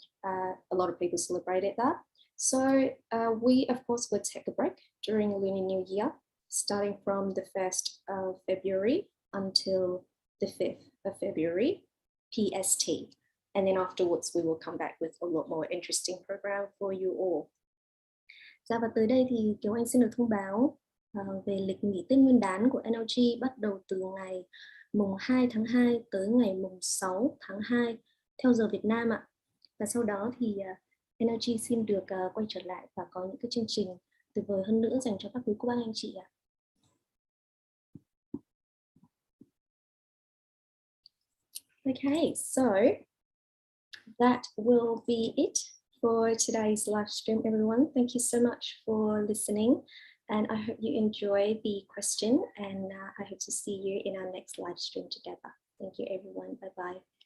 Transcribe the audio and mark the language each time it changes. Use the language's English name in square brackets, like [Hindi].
[English] A lot of people celebrated that. So we, of course, would take a break during Lunar New Year, starting from the 1st of February until the 5th of February, PST. And then afterwards, we will come back with a lot more interesting program for you all. [Vietnamese] Dạ, và tới đây thì Kiều Anh xin được thông báo về lịch nghỉ Tết Nguyên đán của NLG bắt đầu từ ngày mùng 2 tháng 2 tới ngày mùng 6 tháng 2 theo giờ Việt Nam ạ. Và sau đó thì NLG xin được quay trở lại và có những cái chương trình tuyệt vời hơn nữa dành cho các quý cô bác anh chị ạ. [English] Okay, so that will be it for today's live stream, everyone. Thank you so much for listening, and I hope you enjoy the question, and I hope to see you in our next live stream together. Thank you, everyone. Bye-bye.